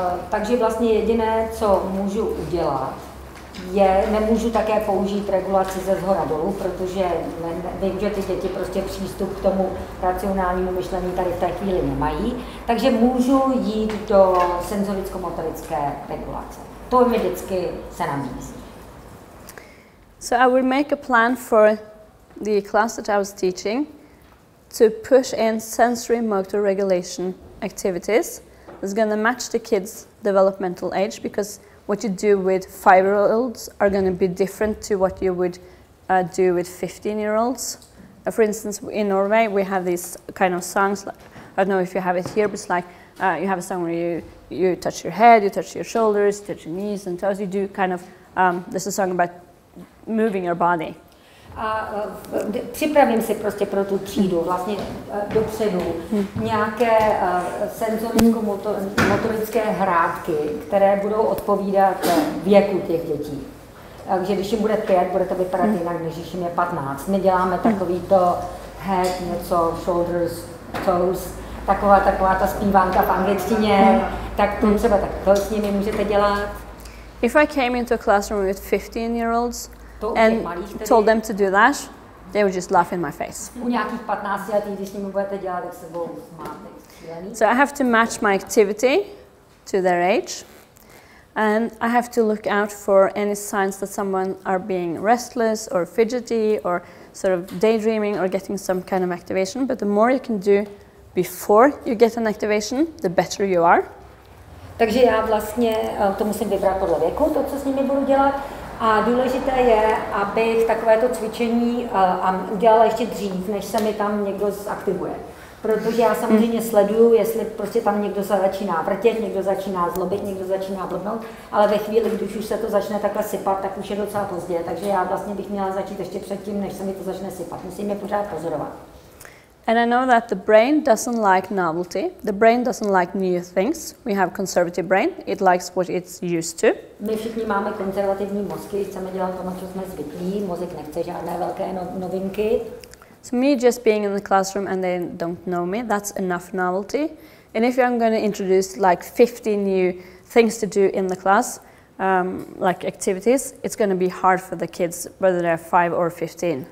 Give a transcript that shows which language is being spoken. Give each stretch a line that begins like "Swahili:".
Czech: Takže vlastně jediné, co můžu udělat, nemůžu také použít regulaci ze zhora dolů, protože vím, že ty děti prostě přístup k tomu racionálnímu myšlení tady v té chvíli nemají, takže můžu jít do senzoricko-motorické regulace. To mi vždycky se nabízí.
English: So I would make a plan for the class that I was teaching to push in sensory motor regulation activities that's going to match the kids' developmental age, because what you do with 5-year-olds are going to be different to what you would do with 15-year-olds. For instance, in Norway, we have these kind of songs, like, I don't know if you have it here, but it's like you have a song where you touch your head, you touch your shoulders, you touch your knees and toes. You do kind of, there's a song about moving your body.
Czech: A připravím si prostě pro tu třídu vlastně dopředu nějaké senzoricko-motorické hrátky, které budou odpovídat věku těch dětí. Takže když jim bude 5, bude to vypadat jinak, než když jim je 15. My děláme takový to
English: head,
Czech: něco,
English: shoulders, toes,
Czech: taková ta zpívánka v angličtině, tak to třeba tak to s nimi můžete dělat.
English: If I came into a classroom with 15-year-olds and told them to do that, they would just laugh in my face.
Czech: U nějakých 15 letých, když s nimi budete dělat, tak se budou smát.
English: So I have to match my activity to their age, and I have to look out for any signs that someone are being restless or fidgety or sort of daydreaming or getting some kind of activation. But the more you can do before you get an activation, the better you are.
Czech: Takže já vlastně to musím vybrat podle věku, to, co s nimi budu dělat. A důležité je, abych takovéto cvičení udělala ještě dřív, než se mi tam někdo zaktivuje. Protože já samozřejmě sleduju, jestli prostě tam někdo se začíná vrtět, někdo začíná zlobit, někdo začíná blbnout, ale ve chvíli, když už se to začne takhle sypat, tak už je docela pozdě. Takže já vlastně bych měla začít ještě předtím, než se mi to začne sypat. Musím je pořád pozorovat.
English: And I know that the brain doesn't like novelty. The brain doesn't like new things. We have conservative brain. It likes what it's used to.
Czech: My všichni máme konzervativní mozky, chceme dělat to, na co jsme zvyklí. Mozek nechce žádné velké novinky.
English: So me just being in the classroom and they don't know me, that's enough novelty. And if I'm going to introduce like 50 new things to do in the class, like activities, it's going to be hard for the kids, whether they're 5 or 15.